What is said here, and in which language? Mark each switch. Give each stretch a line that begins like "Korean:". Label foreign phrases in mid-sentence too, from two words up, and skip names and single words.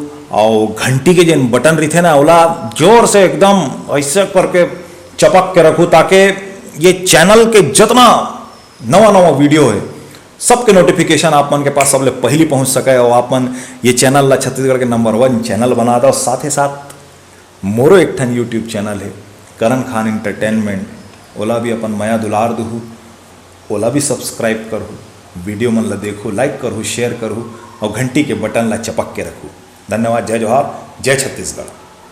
Chhattisgarhi: और घंटी के जिन बटन रही थे ना ओला जोर से एकदम ऐसे करके चपक के रखू, ताकि ये चैनल के जितना नवा वीडियो है सबके नोटिफिकेशन आप मन के पास सबले पहली पहुंच सके। और आप मन ये चैनल ला छत्तीसगढ़ के नंबर 1 चैनल बना दो। साथ ही साथ मोरो एक ठन यूट्यूब चैनल है करण खान एंटरटेनमेंट, ओला भी अपन माया दुलार दूँ, ओला भी सब्सक्राइब करूँ, वीडियो मन ला देखो, लाइक करूँ, शेयर करूँ, और घंटी के बटन ला चपक के रखूँ। धन्यवाद। जय जोहार, जय छत्तीसगढ़।